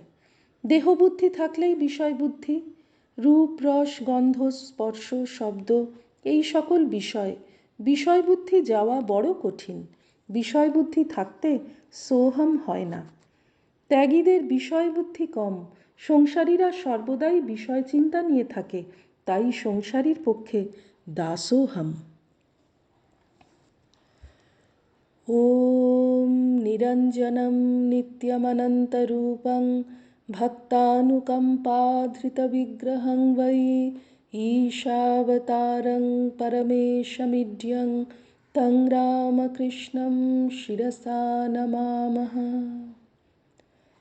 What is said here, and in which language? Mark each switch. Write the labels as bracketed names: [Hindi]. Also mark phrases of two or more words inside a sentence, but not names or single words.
[Bangla] দেহবুদ্ধি থাকলেই বিষয়বুদ্ধি, রূপ রস গন্ধ স্পর্শ শব্দ এই সকল বিষয়বুদ্ধি যাওয়া বড় কঠিন। বিষয়বুদ্ধি থাকতে সোহম হয় না। ত্যাগীদের বিষয়বুদ্ধি কম, সংসারীরা সর্বদাই বিষয় চিন্তা নিয়ে থাকে, তাই সংসারীর পক্ষে দাসোহম। [Sanskrit] ॐ निरञ्जनं नित्यमनन्तरूपं भक्तानुकम्पाधृतविग्रहं वै ईशावतारं परमेशमिड्यं तं रामकृष्णं शिरसा नमामः।